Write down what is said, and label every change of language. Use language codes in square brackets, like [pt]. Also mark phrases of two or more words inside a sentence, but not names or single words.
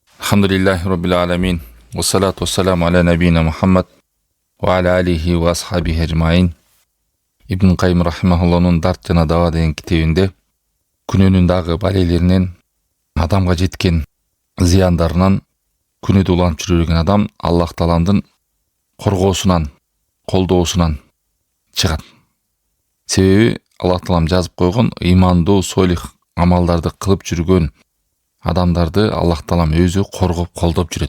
[ar] الحمد لله رب العالمين. والصلاة والسلام على نبينا محمد وعلى آله وأصحابه أجمعين. [ky] İbn Qayyim rahimahullah'nın Dart jana Dawa деген китебинде күнөөнүн дагы балелеринен адамга жеткен зыяндарынан күнөөдө уланып жүрген адам Аллах Тааланын коргоосунан, колдоосунан чыгат. Себеби Аллах Таалам жазып койгон ыймандуу, солих амалдарды кылып жүргөн адамдарды Аллах Таалам өзү коргоп, колдоп жүрөт.